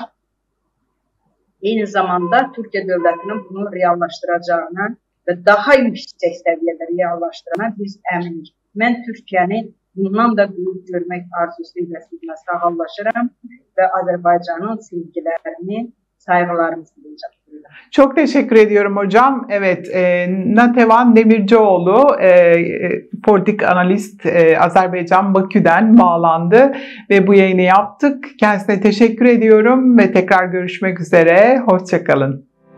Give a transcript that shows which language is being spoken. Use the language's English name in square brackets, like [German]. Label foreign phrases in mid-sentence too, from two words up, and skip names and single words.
[Azerbaijani] Eyni zamanda Türkiyə dövlətinin bunu reallaşdıracağına və daha yüksək səviyyədə reallaşdırana biz əminik. Mən Türkiyəni bundan da büyük görmək arzusuyla sizinlə sağollaşıram və Azərbaycanın sevgilərini, saygılarımı sizinlə. [Turkish] Çok teşekkür ediyorum hocam. Evet, Natevan Demircioğlu, politik analist, Azerbaycan Bakü'den bağlandı ve bu yayını yaptık. Kendisine teşekkür ediyorum ve tekrar görüşmek üzere. Hoşça kalın.